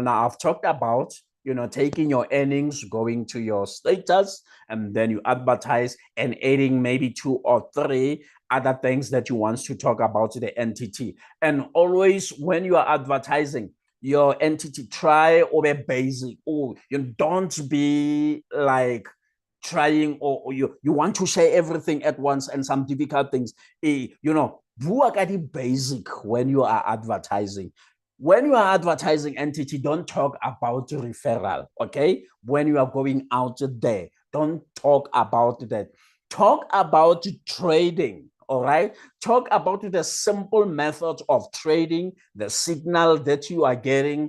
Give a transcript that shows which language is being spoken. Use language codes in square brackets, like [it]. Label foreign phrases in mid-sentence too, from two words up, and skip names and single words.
[en] Now I've talked about, you know, taking your earnings, going to your status, and then you advertise and adding maybe 2 or 3 other things that you want to talk about to the entity. And always when you are advertising, your entity, try or be basic, or you don't be like trying or you want to share everything at once and some difficult things. You know, [tn] bua ka di basic [en] when you are advertising. When you are advertising entity, don't talk about referral, okay? When you are going out there, don't talk about that. Talk about trading. All right. Talk about the simple methods of trading, the signal that you are getting.